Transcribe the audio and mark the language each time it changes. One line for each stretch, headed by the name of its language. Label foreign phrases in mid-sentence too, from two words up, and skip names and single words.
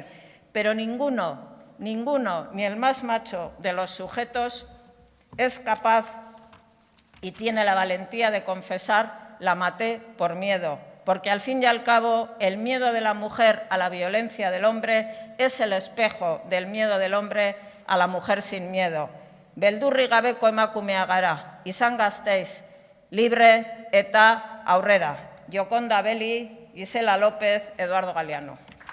Spanish: Pero ninguno, ni el más macho de los sujetos es capaz y tiene la valentía de confesar la maté por miedo, porque al fin y al cabo el miedo de la mujer a la violencia del hombre es el espejo del miedo del hombre a la mujer sin miedo.
Basque: Beldurri gabeko emakumea gara, izan gazteiz, libre eta aurrera. Joconda Belli, Gisela López, Eduardo Galeano.